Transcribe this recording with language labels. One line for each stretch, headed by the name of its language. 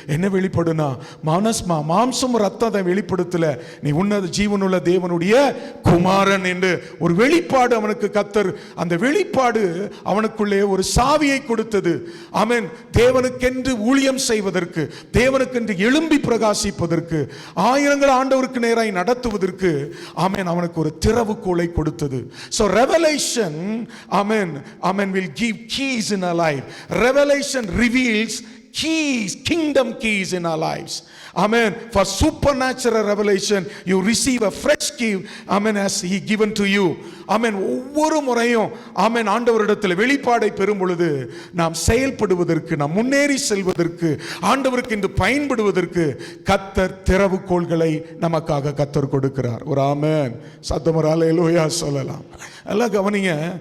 Tamil: என்ன வெளிப்பாடுனா, மாம்சம் ரத்தம் அதை வெளிப்படுத்தல, நீ உன்னத ஜீவனுள்ள தேவனுடைய குமாரன் என்று ஒரு வெளிப்பாடு அவனுக்கு கர்த்தர், அந்த வெளிப்பாடு அவனுக்குள்ளே ஒரு சாவியை கொடுத்தது. ஆமென். தேவனுக்கென்று ஊழியம் செய்வதற்கு, தேவனுக்கென்று எழும்பி பிரகாசிப்பதற்கு, ஆயிரங்கள் ஆண்டவருக்கு நேராய் நடத்துவதற்கு ஆமென் அவனுக்கு ஒரு திறவுகோலை கொடுத்தது.
English: So revelation, amen, will give keys in our life. Revelation reveals keys, kingdom keys in our lives. Amen. For supernatural revelation, you receive a fresh key, amen, as he given to you. Amen.
Tamil: ஒவ்வொரு முறையும் ஆமென் ஆண்டவரிடத்தில் வெளிப்பாடை பெறும் பொழுது நாம் செயல்படுவதற்கு, நாம் முன்னேறி செல்வதற்கு, ஆண்டவருக்கு இன்று பயன்படுவதற்கு கர்த்தர் திறவுகோள்களை நமக்காக கர்த்தர் கொடுக்கிறார். ஒரு ஆமென் சத்தம், ஒரு அல்லேலூயா சொல்லலாம். எல்லாம் கவனிங்க.